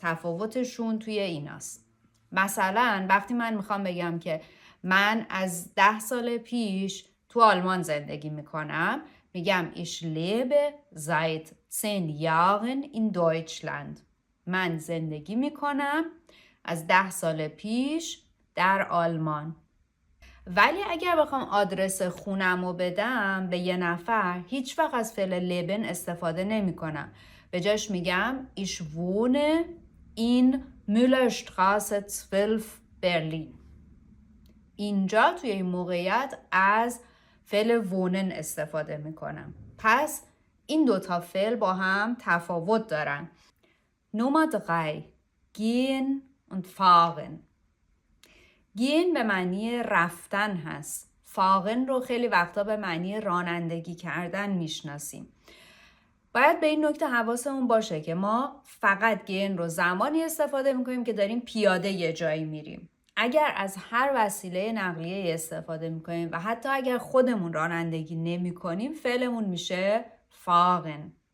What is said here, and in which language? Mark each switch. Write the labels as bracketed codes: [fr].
[fa] تفاوتشون توی ایناست. مثلا وقتی من میخوام بگم که من از 10 سال پیش تو آلمان زندگی میکنم، میگم [de] ich lebe seit 10 Jahren in Deutschland. [fa] من زندگی میکنم از 10 سال پیش در آلمان. ولی اگر بخوام آدرس خونم رو بدم به یه نفر، هیچ وقت از فعل لبن استفاده نمی کنم. به جاش میگم [de] ich wohne in Müllerstraße 12 Berlin. [fa] اینجا توی این موقعیت از فعل wohnen استفاده میکنم. پس این 2 تا فعل با هم تفاوت دارن. [de] Nummer 3 gehen und fahren. [fa] gehen به معنی رفتن هست. fahren رو خیلی وقتا به معنی رانندگی کردن میشناسیم. باید به این نکته حواسمون باشه که ما فقط gehen رو زمانی استفاده میکنیم که داریم پیاده یه جایی میریم. اگر از هر وسیله نقلیه استفاده میکنیم و حتی اگر خودمون رانندگی نمی کنیم، فعلمون میشه fahren.